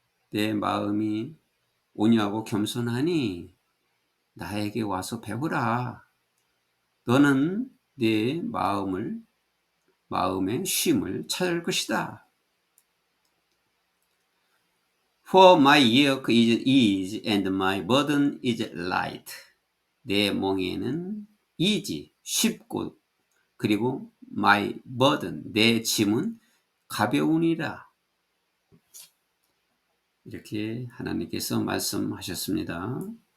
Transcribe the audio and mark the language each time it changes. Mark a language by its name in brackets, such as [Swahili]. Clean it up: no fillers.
[Korean] 내 마음이 온유하고 겸손하니 나에게 와서 배우라. 너는 네 마음의 쉼을 찾을 것이다. [English] For my yoke is easy and my burden is light. [Korean] 내 멍에는 easy, 쉽고 그리고 [English] my burden, [Korean] 내 짐은 가벼우니라. 이렇게 하나님께서 말씀하셨습니다.